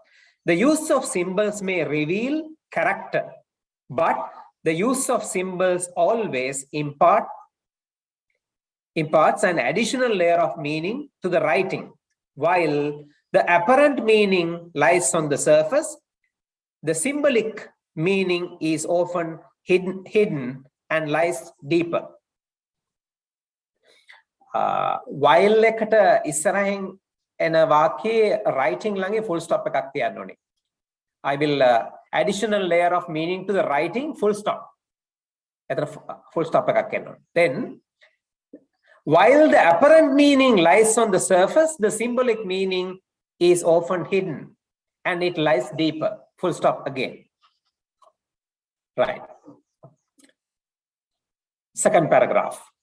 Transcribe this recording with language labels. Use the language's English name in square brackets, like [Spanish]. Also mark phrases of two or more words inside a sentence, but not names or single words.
[English] The use of symbols may reveal character, but the use of symbols always imparts an additional layer of meaning to the writing. While the apparent meaning lies on the surface, the symbolic meaning is often hidden and lies deeper. [Sinhala] While එකට ඉස්සරහින් එන වාක්‍යයේ writing ළඟේ [English] full stop [Sinhala] එකක් තියන්න ඕනේ. [English] I will additional layer of meaning to the writing, full stop. Full stop [Sinhala] එකක් එන්න ඕනේ. [English] Then while the apparent meaning lies on the surface, the symbolic meaning is often hidden and it lies deeper. Full stop again. Right. Second paragraph.